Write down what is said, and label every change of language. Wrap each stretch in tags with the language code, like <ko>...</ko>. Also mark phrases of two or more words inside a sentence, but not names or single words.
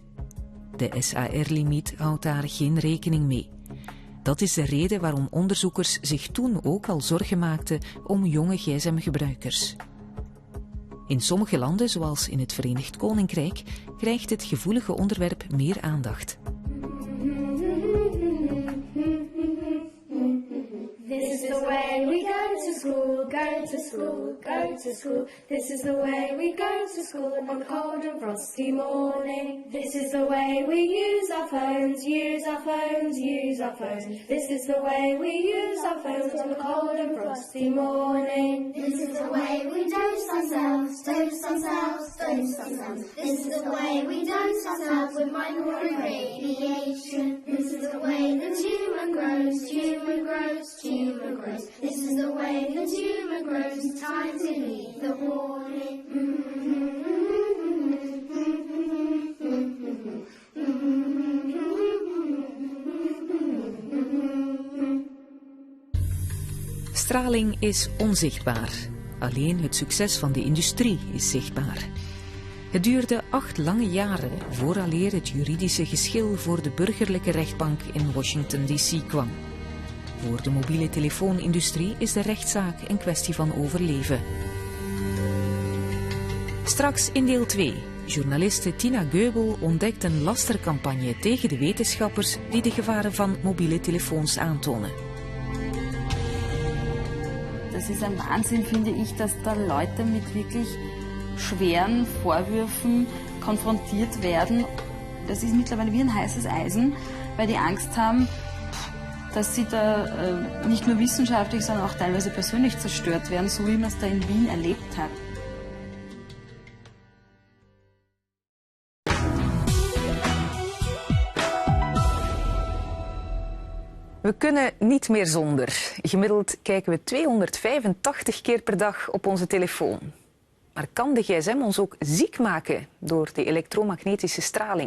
<nl>De SAR-limiet houdt daar geen rekening mee. Dat is de reden waarom onderzoekers zich toen ook al zorgen maakten om jonge gsm-gebruikers. In sommige landen, zoals in het Verenigd Koninkrijk, krijgt het gevoelige onderwerp meer aandacht.</nl> <en>This is the way we go to school, go to school, go to school. This is the way we go to school on a cold and frosty morning. This is the way we use our phones, use our phones, use our phones. This is the way we use our phones on a cold and frosty morning. This is the way we don't ourselves, dose ourselves, dose ourselves. This is the way we dose ourselves with microwave radiation. This is the way the tumour grows, tumour grows, tumour grows. This is the way the tumour grows. Time to leave the warning.</en> <nl>Straling is onzichtbaar. Alleen het succes van de industrie is zichtbaar. Het duurde 8 lange jaren vooraleer het juridische geschil voor de burgerlijke rechtbank in Washington D.C. kwam. Voor de mobiele telefoonindustrie is de rechtszaak een kwestie van overleven. Straks in deel 2. Journaliste Tina Goebel ontdekt een lastercampagne tegen de wetenschappers die de gevaren van mobiele telefoons aantonen.</nl> <de>Das ist ein Wahnsinn, finde ich, dass da Leute mit wirklich schweren Vorwürfen konfrontiert werden. Das ist mittlerweile wie ein heißes Eisen, weil die Angst haben, dass sie da nicht nur wissenschaftlich, sondern auch teilweise persönlich zerstört werden, so wie man es da in Wien erlebt hat.</de> <nl>We kunnen niet meer zonder. Gemiddeld kijken we 285 keer per dag op onze telefoon. Maar kan de gsm ons ook ziek maken door de elektromagnetische straling?</nl>